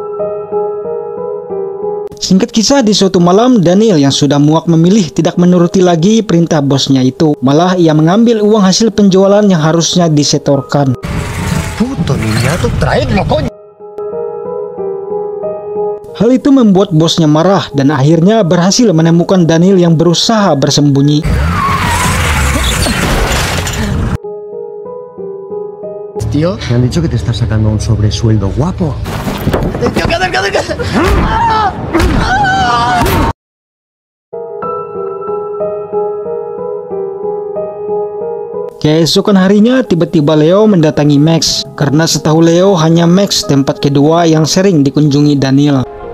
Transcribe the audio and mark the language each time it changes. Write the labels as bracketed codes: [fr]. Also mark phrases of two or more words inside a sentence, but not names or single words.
[id] Singkat kisah, di suatu malam Daniel yang sudah muak memilih tidak menuruti lagi perintah bosnya itu. Malah ia mengambil uang hasil penjualan yang harusnya disetorkan. Hal itu membuat bosnya marah dan akhirnya berhasil menemukan Daniel yang berusaha bersembunyi. [es] Tío, me han dicho que te estás sacando un sobresueldo guapo. [id] Keesokan harinya tiba-tiba Leo mendatangi Max. Karena setahu Leo hanya Max tempat kedua yang sering dikunjungi Daniel.